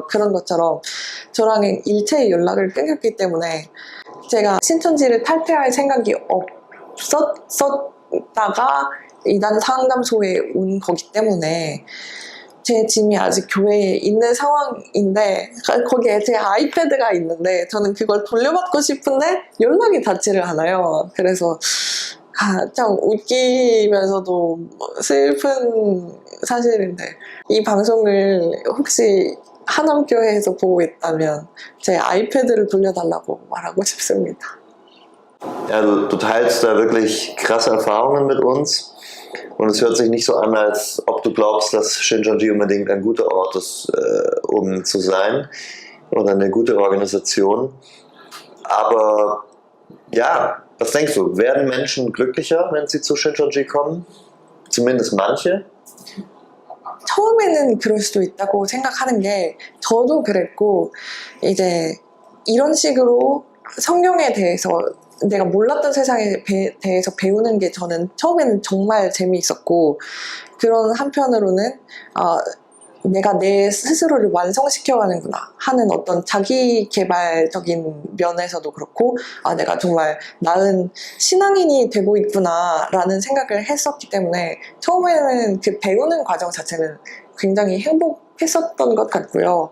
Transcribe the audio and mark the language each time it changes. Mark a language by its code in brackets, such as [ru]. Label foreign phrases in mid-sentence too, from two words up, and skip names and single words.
[ko] 그런 것처럼 저랑 일체의 연락을 끊겼기 때문에 제가 신천지를 탈퇴할 생각이 없었다가 이단 상담소에 온 거기 때문에 제 짐이 아직 교회에 있는 상황인데 거기에 제 아이패드가 있는데 저는 그걸 돌려받고 싶은데 연락이 닿지를 않아요. 그래서 참 웃기면서도 슬픈 사실인데 이 방송을 혹시 한암교회에서 보고 있다면 제 아이패드를 돌려달라고 말하고 싶습니다. [de] Ja, du teilst da wirklich krasse Erfahrungen mit uns und es hört sich nicht so an, als ob du glaubst, dass Shincheonji unbedingt ein guter Ort ist, um zu sein oder eine gute Organisation. Aber ja, was denkst du? Werden Menschen glücklicher, wenn sie zu Shincheonji kommen? Zumindest manche? [ko] 처음에는 그럴 수도 있다고 생각하는 게 저도 그랬고 이제 이런 식으로 성경에 대해서 내가 몰랐던 세상에 대해서 배우는 게 저는 처음에는 정말 재미있었고 그런 한편으로는 내가 내 스스로를 완성시켜가는구나 하는 어떤 자기 개발적인 면에서도 그렇고 내가 정말 나은 신앙인이 되고 있구나 라는 생각을 했었기 때문에 처음에는 그 배우는 과정 자체는 굉장히 행복했었던 것 같고요.